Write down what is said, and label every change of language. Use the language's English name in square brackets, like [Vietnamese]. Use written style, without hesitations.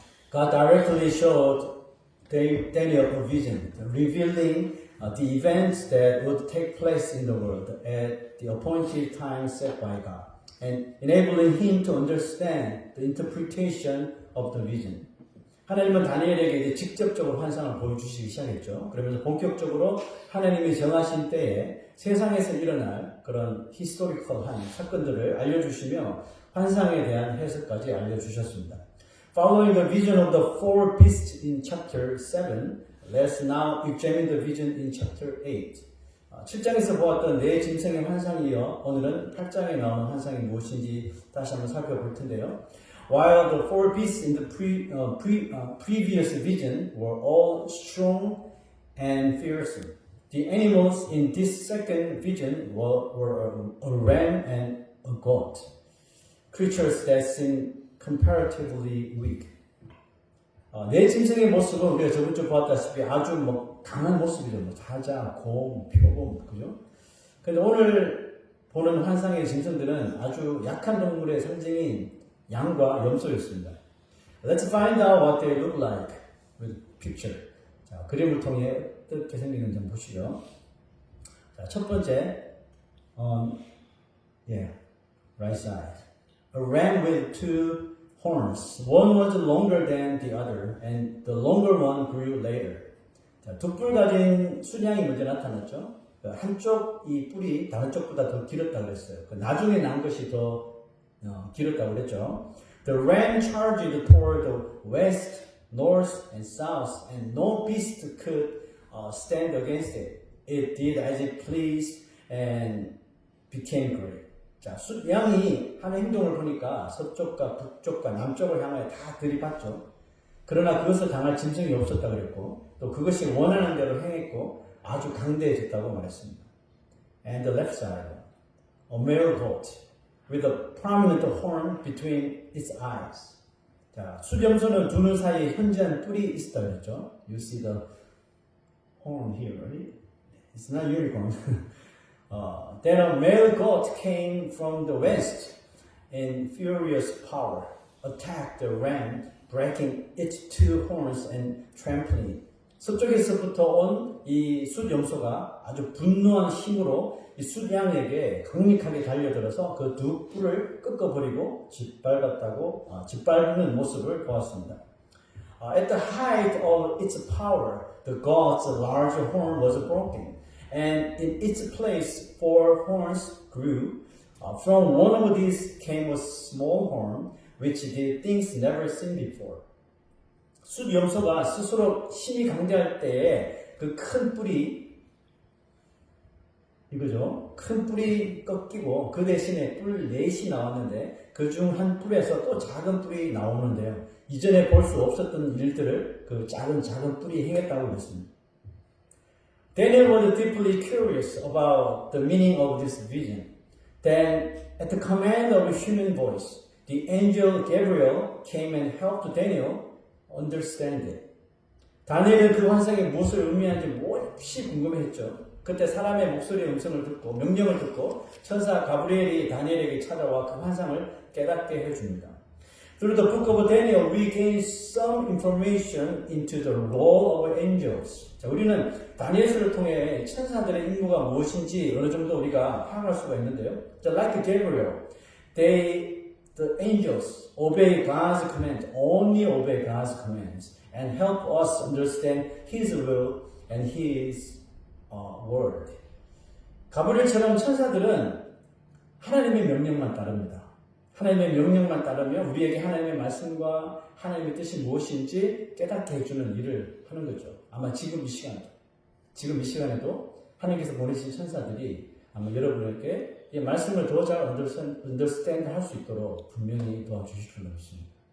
[English] God directly showed Daniel a vision, revealing the events that would take place in the world at the appointed time set by God, and enabling him to understand the interpretation of the vision. [Korean] 하나님은 다니엘에게 이제 직접적으로 환상을 보여주시기 시작했죠. 그러면서 본격적으로 하나님이 정하신 때에 세상에서 일어날 그런 히스토리컬한 사건들을 알려주시며 환상에 대한 해석까지 알려주셨습니다. [English] Following the vision of the four beasts in chapter 7, let's now examine the vision in chapter 8. [Korean] 7장에서 보았던 네 짐승의 환상이 이어 오늘은 8장에 나오는 환상이 무엇인지 다시 한번 살펴볼 텐데요. [English] While the four beasts in the previous vision were all strong and fearsome, the animals in this second vision were a ram and a goat, creatures that seem comparatively weak. [Korean] 네 짐승의 모습은 우리가 저번 주 보았다시피 아주 강한 모습이죠. 사자, 곰, 표범, 그죠? 근데 오늘 보는 환상의 짐승들은 아주 약한 동물의 상징인 양과 염소였습니다. [English] Let's find out what they look like with picture. [Korean] 자, 그림을 통해 어떻게 생기는지 한번 보시죠. 자, 첫 번째, [English] right side. A ram with two horns. One was longer than the other, and the longer one grew later. [Korean] 자, 두 뿔 가진 순양이 먼저 나타났죠. 한쪽 이 뿔이 다른 쪽보다 더 길었다고 그랬어요. 나중에 난 것이 더 길었다고 그랬죠. [English] The ram charged toward the west, north, and south, and no beast could stand against it. It did as it pleased and became great. [Korean] 자, 양이 하는 행동을 보니까 서쪽과 북쪽과 남쪽을 향하여 다 들이받죠. 그러나 그것을 당할 짐승이 없었다고 그랬고, 또 그것이 원하는 대로 행했고 아주 강대해졌다고 말했습니다. [English] And the left side, a male goat with a prominent horn between its eyes. [Korean] 자, 수염소는 두 눈 사이에 현저한 뿔이 있었다고 그랬죠. [English] You see the horn here, right? It's not unicorn. Then a male goat came from the west in furious power, attacked the ram, breaking its two horns and trampling. [Korean] 서쪽에서부터 온 이 숫염소가 아주 분노한 힘으로 이 숫양에게 강력하게 달려들어서 그 두 뿔을 꺾어버리고 짓밟는 모습을 보았습니다. [English] At the height of its power, the god's large horn was broken, and in its place four horns grew. From one of these came a small horn, which did things never seen before. [Korean] 숫염소가 스스로 힘이 강대할 때에 그 큰 뿔이 이거죠. 큰 뿔이 꺾이고 그 대신에 뿔 넷이 나왔는데 그 중 한 뿔에서 또 작은 뿔이 나오는데요. 이전에 볼 수 없었던 일들을 그 작은 뿔이 행했다고 그랬습니다. [English] Daniel was deeply curious about the meaning of this vision. Then, at the command of a human voice, the angel Gabriel came and helped Daniel understand it. [Korean] 다니엘은 그 환상이 무엇을 의미하는지 몹시 궁금해했죠. 그때 사람의 목소리의 음성을 듣고 명령을 듣고 천사 가브리엘이 다니엘에게 찾아와 그 환상을 깨닫게 해줍니다. [English] Through the book of Daniel, we gain some information into the role of angels. [Korean] 자, 우리는 다니엘서를 통해 천사들의 임무가 무엇인지 어느 정도 우리가 파악할 수가 있는데요. [English] So like Gabriel, the angels obey God's command, only obey God's commands, and help us understand His will and His word. [Korean] 가브리엘처럼 천사들은 하나님의 명령만 따릅니다. 하나님의 명령만 따르며 우리에게 하나님의 말씀과 하나님의 뜻이 무엇인지 깨닫게 해주는 일을 하는 거죠. 아마 지금 이 시간에도 하나님께서 보내신 천사들이 아마 여러분에게 이 말씀을 더 잘 understand 할 수 있도록 분명히 도와주실 줄 믿습니다.